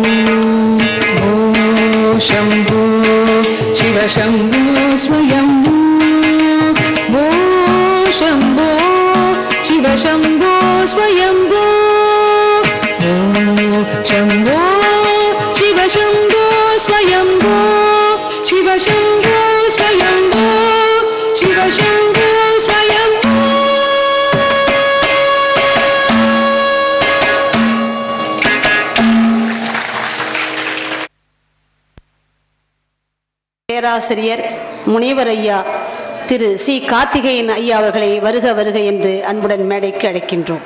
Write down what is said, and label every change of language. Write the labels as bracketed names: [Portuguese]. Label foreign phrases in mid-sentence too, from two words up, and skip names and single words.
[Sanskrit] शंभो शिव शंभो स्वयंभो शंभो शिव शंभो स्वयंभो शंभो शिव शंभो स्वयंभो शिव शंभो स्वयंभो शिव शंभो स्वयंभो [Tamil] பேராசிரியர் முனைவர் ஐயா திரு சி கார்த்திகேயன் ஐயா அவர்களை வருக வருக என்று அன்புடன் மேடைக்கு அழைக்கின்றோம்.